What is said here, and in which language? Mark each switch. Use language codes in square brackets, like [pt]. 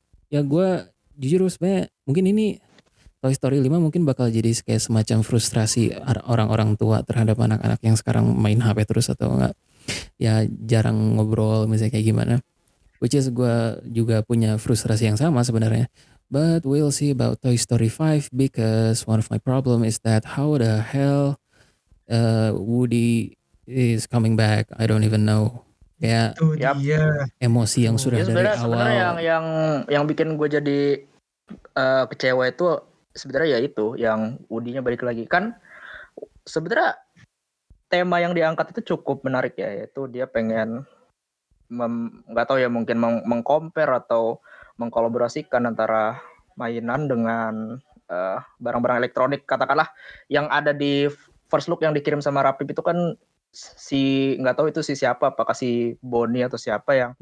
[id] Ya gue jujur sebenarnya mungkin ini Toy Story 5 mungkin bakal jadi kayak semacam frustrasi orang-orang tua terhadap anak-anak yang sekarang main HP terus atau enggak ya jarang ngobrol misalnya kayak gimana. [en] Which is [id] gue juga punya frustrasi yang sama sebenarnya. [en] But we'll see about Toy Story 5 because one of my problem is that how the hell Woody is coming back. I don't even know. [id] Kayak emosi yang sudah dari awal. Sebenarnya yang bikin gue jadi kecewa itu sebenarnya ya itu yang Woody-nya balik lagi kan. Sebenarnya tema yang diangkat itu cukup menarik ya, yaitu dia pengen nggak tahu ya mungkin mengcompare atau mengkolaborasikan antara mainan dengan barang-barang elektronik katakanlah yang ada di first look yang dikirim sama Rapip itu kan si nggak tahu itu si siapa, apakah si Bonnie atau siapa yang